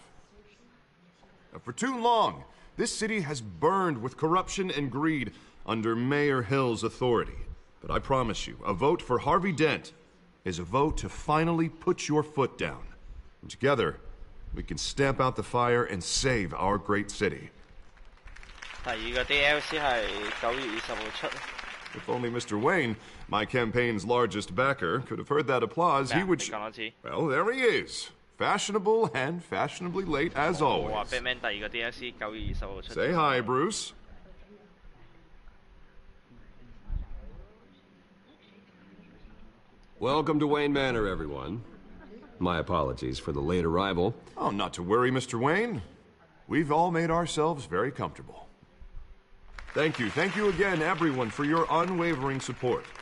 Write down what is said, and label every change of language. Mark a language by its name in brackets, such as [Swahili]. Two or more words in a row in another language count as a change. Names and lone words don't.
[English] For too long, this city has burned with corruption and greed under Mayor Hill's authority. But I promise you, a vote for Harvey Dent is a vote to finally put your foot down. And together, we can stamp out the fire and save our great city. [Cantonese] 第二個 DLC 係9月20號出。 [English] If only Mr. Wayne, my campaign's largest backer, could have heard that applause, he would... Well, there he is. Fashionable and fashionably late as [Cantonese] 我話 [English] always. [Cantonese] Batman 第二個 DLC 9月20號出。 [English] Say hi, Bruce. Welcome to Wayne Manor, everyone. My apologies for the late arrival. Oh, not to worry, Mr. Wayne. We've all made ourselves very comfortable. Thank you again, everyone, for your unwavering support.